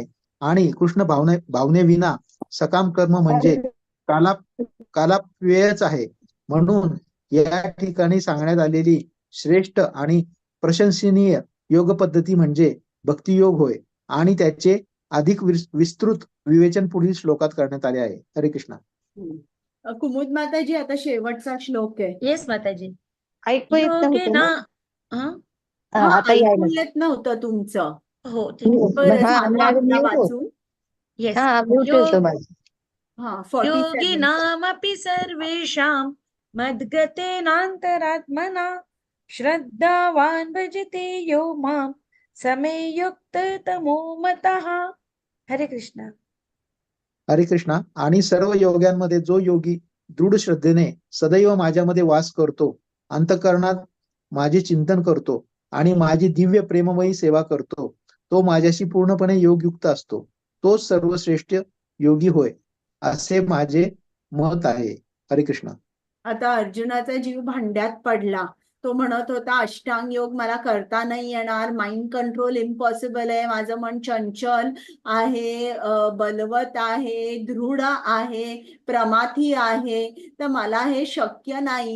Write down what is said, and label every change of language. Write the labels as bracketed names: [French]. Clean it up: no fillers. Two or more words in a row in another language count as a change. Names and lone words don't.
[Marathi] आणि कृष्ण भावनेविना सकाम कर्म म्हणजे कालापव्ययच आहे. म्हणून या ठिकाणी सांगण्यात आलेली श्रेष्ठ आणि प्रशंसनीय योग पद्धती म्हणजे भक्तियोग होय. आणि त्याचे अधिक विस्तृत विवेचन पुढील श्लोकात करण्यात आले आहे. हरे कृष्ण. कुमुद माताजी, आता शेवटचा श्लोक आहे. येस माताजी. ऐकू येत नव्हतं ना? हा आता ऐकू यायला. येत नव्हतं तुमचं. हो ठीक आहे. बरं, हा, झालं माझं आता mute होतं. वाचून. येस. हा, म्यूट होतं माझं. 47. [Sanskrit] योगिनामपि सर्वेषां मद्गतेनान्तरात्मना श्रद्धावान् भजते यो मां समे युक्ततमो मतः. [Marathi] हरे कृष्ण. हरे कृष्णा. आणि सर्व योग्यांमध्ये जो योगी दृढ श्रद्धेने सदैव माझ्यामध्ये वास करतो, अंतःकरणात माझे चिंतन करतो आणि माझी दिव्य प्रेममयी सेवा करतो, तो माझ्याशी पूर्णपणे योगयुक्त असतो. तोच सर्वश्रेष्ठ योगी होय, असे माझे मत आहे. हरे कृष्ण. आता अर्जुनाचा जीव भांड्यात पडला. तो म्हणत होता अष्टांग योग मला करता नाही येणार, [English] mind control impossible [Marathi] आहे, माझं मन चंचल आहे, बलवत आहे, दृढ आहे, प्रमाथी आहे, तर मला हे शक्य नाही.